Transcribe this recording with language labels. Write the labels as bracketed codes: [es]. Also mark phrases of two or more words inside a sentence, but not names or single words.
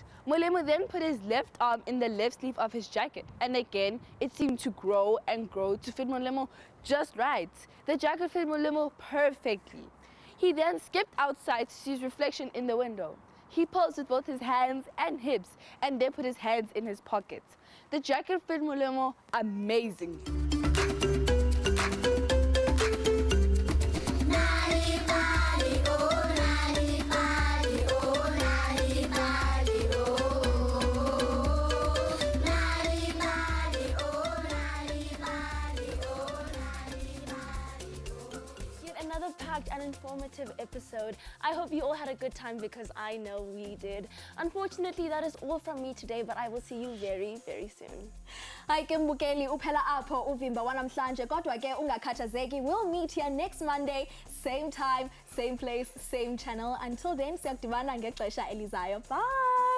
[en] Molemo then put his left arm in the left sleeve of his jacket, and again, it seemed to grow and grow to fit Molemo just right. The jacket fit Molemo perfectly. He then skipped outside to see his reflection in the window. He posed with both his hands and hips, and then put his hands in his pockets. The jacket fit Molemo amazingly. Nali Bali, oh Nali Bali, oh Nali Bali, oh Nali Bali, oh Nali Bali, oh Nali Bali. Yet another packed and informative episode. I hope you all had a good time because I know we did. Unfortunately, that is all from me today, but I will see you very, very soon. [xh] Hayi ke mbukeli uphela apho uvimba wanamhlanje kodwa ke ungakhathazeki. [en] We'll meet here next Monday, same time, same place, same channel. Until then, [xh] siyakudibana ngexesha elizayo. [en] Bye.